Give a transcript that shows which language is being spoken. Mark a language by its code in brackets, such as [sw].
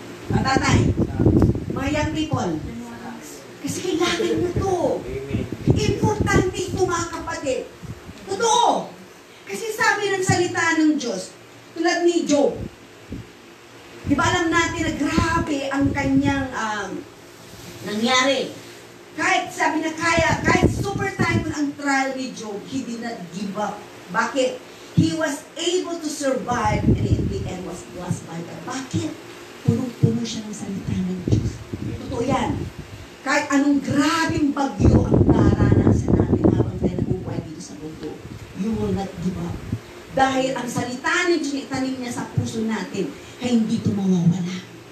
[tl] Mga tatay, mga young people, kasi kailangan na to. Importante ito mga kapatid. Totoo. Kasi sabi ng salita ng Diyos, tulad ni Job, di ba alam natin na grabe ang kanyang nangyari. Kahit sabi na kahit super time ang trial ni Job, [en] he did not give up. [tl] Bakit? [en] He was able to survive and in the end was blessed by God. [tl] Bakit? Punong-puno siya ng salita ng Diyos. Totoo yan. Kahit anong grabing bagyo ang naranasan natin habang tayo nabubuhay dito sa mundo, [en] you will not give up. [tl] Dahil ang salita ng Diyos na itanim niya sa puso natin ay hindi ito mawawala.